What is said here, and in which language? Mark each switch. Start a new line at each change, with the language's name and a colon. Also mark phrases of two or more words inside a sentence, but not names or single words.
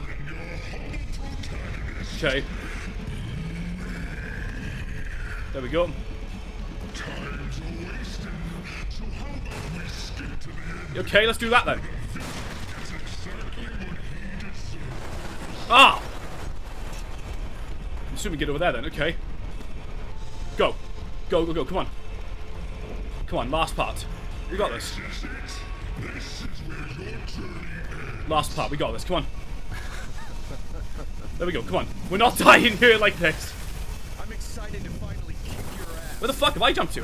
English: Okay. There we go. Okay, let's do that then. Ah! I'm assuming we get over there then, okay. Go. Go, go, go, come on. Come on, last part. We got this. Last part, we got this, come on. There we go, come on. We're not dying here like this. I'm excited to finally kick your ass. Where the fuck have I jumped to?